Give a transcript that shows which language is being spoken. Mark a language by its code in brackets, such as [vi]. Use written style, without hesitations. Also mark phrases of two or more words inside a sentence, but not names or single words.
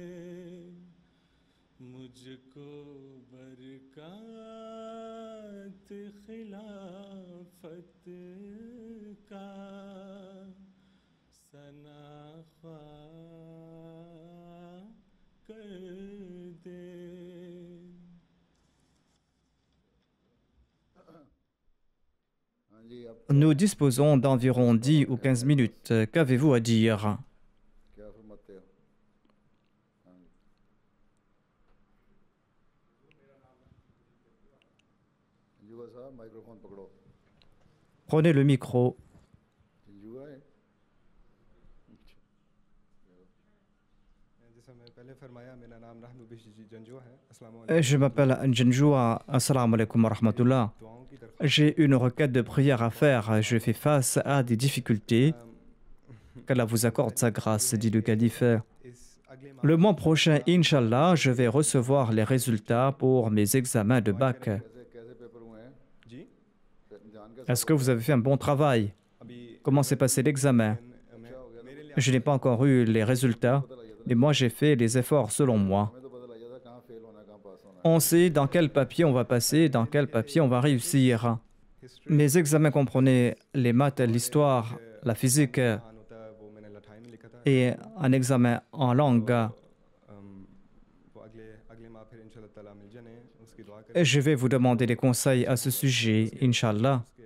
[ur] मुझको बरक़ात खिलाफत का सनाख़ा कर दे। [fr] Nous disposons d'environ 10 ou 15 minutes. Qu'avez-vous à dire? [ur] क्या फरमाते हो? संजुआ साहब माइक्रोफोन पकड़ो। [fr] Prenez le micro. [ur] संजुआ है? [fr] Je m'appelle Njanjoua. [ar] السلام عليكم ورحمة الله. [fr] J'ai une requête de prière à faire. Je fais face à des difficultés. Qu'Allah vous accorde sa grâce, dit le calife. Le mois prochain, Inch'Allah, je vais recevoir les résultats pour mes examens de bac. [ur] कैसे पेपर हुए हैं? जान के [fr] Est-ce que vous avez fait un bon travail? Comment s'est passé l'examen? Je n'ai pas encore eu les résultats, mais moi j'ai fait les efforts selon moi. [ur] हमें तो पता लग जाता है कहाँ फेल होना है कहाँ पास होना है। [fr] On sait dans quel papier on va passer, dans quel papier on va réussir. Mes examens comprenaient les maths, l'histoire, la physique et un examen en langue. Je vais vous demander des conseils à ce sujet, Inch'Allah.